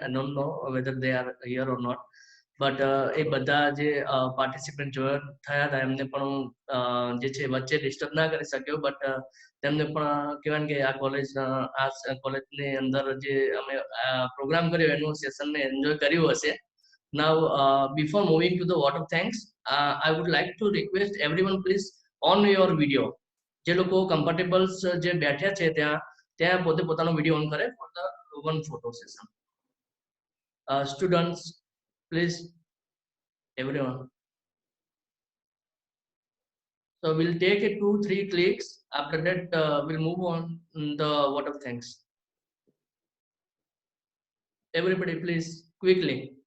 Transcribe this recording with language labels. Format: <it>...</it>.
<en>I don't know whether they are here or not,</en> <gu>but એ બધા જે participant join થયા હતા એમને પણ હું જે છે વચ્ચે ડિસ્ટર્બ ના કરી શક્યો, બટ તેમને પણ કહેવાય કે આ કોલેજની અંદર જે અમે પ્રોગ્રામ કર્યો એનું સેશનને એન્જોય કર્યું હશે.</gu> <en>Now, before moving to the vote of thanks, I would like to request everyone please on your video.</en> <gu>જે લોકો કમ્ફર્ટેબલ્સ જે બેઠ્યા છે ત્યાં પોતે પોતાનો વિડીયો ઓન કરે</gu> <en>for the one photo session. Students, please, everyone. So we'll take it 2-3 clicks. After that, we'll move on the vote of thanks. Everybody, please, quickly.</en>